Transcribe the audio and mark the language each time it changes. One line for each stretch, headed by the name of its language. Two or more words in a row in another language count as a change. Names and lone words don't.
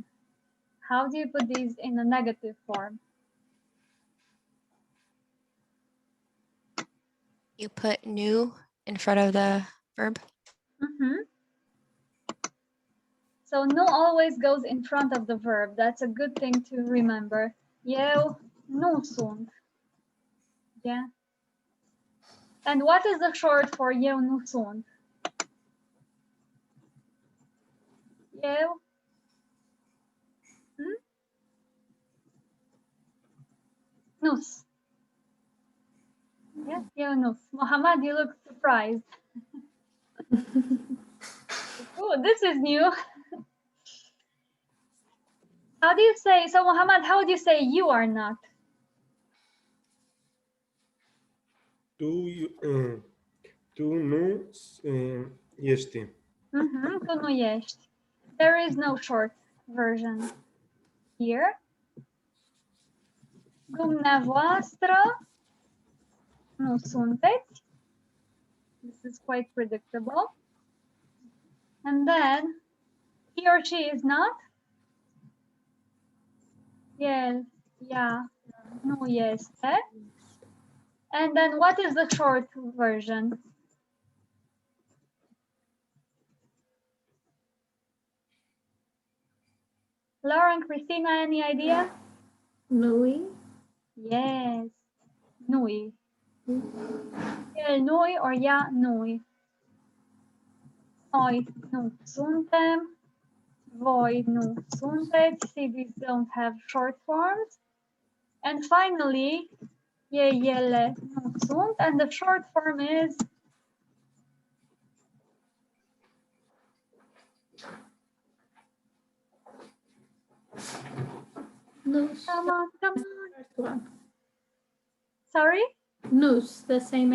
English: How do you put these in a negative form? You put new in front of the verb. So no always goes in front of the verb. That's a good thing to remember.
Romanian: Eu nu sunt.
English: Yeah. And what is the short for
Romanian: eu nu sunt? Eu. Nus. Yeah, eu nus.
English: Mohammed, you look surprised. Oh, this is new. How do you say, so Mohammed, how do you say you are not?
Romanian: Tu nu ești. Tu nu ești.
English: There is no short version here.
Romanian: Dumneavoastră nu sunteți.
English: This is quite predictable. And then he or she is not. Yes, yeah,
Romanian: nu este.
English: And then what is the short version? Laura and Christina, any idea?
Romanian: Nui. Yes, nui. El nui or ea nui. Noi nu suntem. Voi nu sunteți.
English: See, these don't have short forms. And finally,
Romanian: ele nu sunt.
English: And the short form is
Romanian: Nus.
English: come on, come on. First one. Sorry? Nus, the same